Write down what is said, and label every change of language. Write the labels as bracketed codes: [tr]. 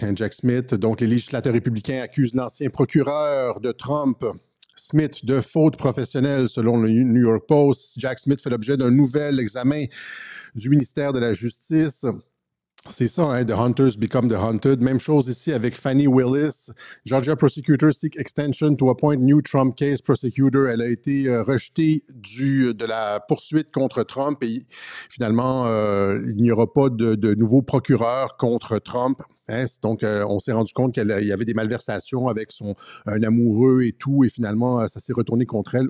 [fr] Jack Smith, donc les législateurs républicains accusent l'ancien procureur de Trump, Smith, de faute professionnelle selon le New York Post. Jack Smith fait l'objet d'un nouvel examen du ministère de la Justice. C'est ça, hein, [en] The Hunters Become the Hunted. [fr] Même chose ici avec Fani Willis. [en] Georgia prosecutor seek extension to appoint new Trump case prosecutor. [fr] Elle a été rejetée de la poursuite contre Trump et finalement, il n'y aura pas de nouveau procureur contre Trump. Hein, donc, on s'est rendu compte qu'il y avait des malversations avec un amoureux et tout, et finalement, ça s'est retourné contre elle.